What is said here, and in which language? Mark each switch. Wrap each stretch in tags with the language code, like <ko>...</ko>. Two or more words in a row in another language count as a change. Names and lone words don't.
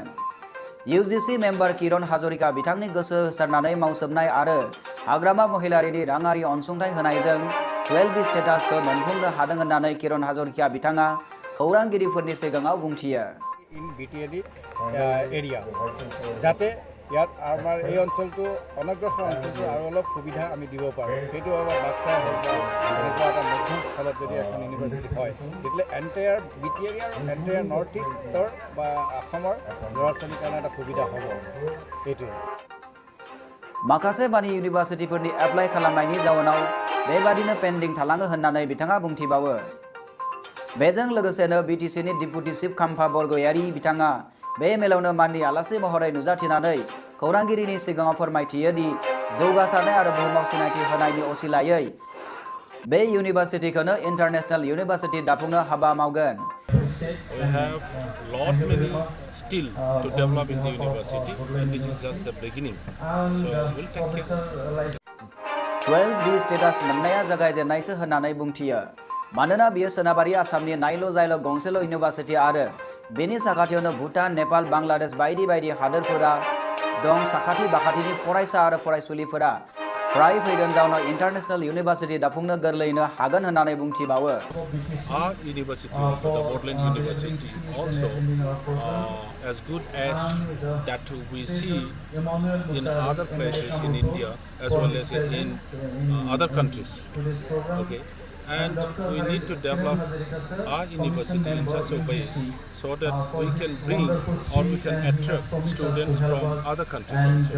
<brx>UGC मेम्बार किरण हाजरिका बिथांनि गोसो होसारनानै मावसोमनाय आरो हाग्रामा महिलारिनि राङारि अनसुंथाइ होनायजों 12B स्टेटासखौ मोनफुंनो हादों होननानै किरण हाजरिका बिथाङा खौरांगिरिफोरनि सिगाङाव बुंथियो।</brx> <as>In BTAD area যাতে ইয়াত আমাৰ এই অঞ্চলটো অনগ্ৰসৰ অঞ্চলটো আৰু অলপ সুবিধা আমি দিব পাৰোঁ। সেইটো অলপ বাক্সা হ'ল বা এনেকুৱা এটা মধ্যম স্থলত যদি এখন ইউনিভাৰ্চিটি হয় তেতিয়াহ'লে এণ্টায়াৰ BTAD আৰু এণ্টায়াৰ নৰ্থ ইষ্টৰ বা অসমৰ ল'ৰা ছোৱালীৰ কাৰণে এটা সুবিধা হ'ব। এইটোৱে</as> <brx>माखासे बानि इउनिभार्सिटिफोरनि एप्लाइ खालामनायनि जाउनाव बेबादिनो पेन्डिं थालाङो होननानै बिथाङा बुंथिबावो। बेजों लोगोसेनो BTCनि</brx> <en>deputy chief</en> <brx>खाम्फा बरगयारि बिथाङा बे मेलावनो माननि आलासि महरै नुजाथिनानै खौरांगिरिनि सिगाङाव फोरमायथियो दि जौगासारनाय आरो बुहुमाव सिनायथि होनायनि असिलायै बे इउनिभार्सिटिखौनो</brx> <en>international university</en> <brx>दाफुंनो हाबा मावगोन।</brx> <en>We have lot many still to develop in the university and this is just the beginning. So we'll take care.</en> <brx>12B स्टेटास मोननाया जागायजेननायसो होननानै बुंथियो। मानोना बियो सोनाबारि आसामनि नायल' जायल' गंसेल' इउनिभार्सिटि आरो बेनि साखाथियावनो भुटान, नेपाल, बांलादेश बायदि बायदि हादोरफोरा दं। साखाथि बाखाथिनि फरायसा आरो फरायसुलिफोरा फ्राय फैगोन जाउनाव</brx> <en>international university</en> <brx>दाफुंनो गोरलैयैनो हागोन होननानै बुंथिबावो।</brx> <en>Our university, also the Bodoland University, also as good as that we see in other places in India as well as in other countries. Okay. And we need to develop our university in such a way so that we can bring or we can attract students from other countries also.</en>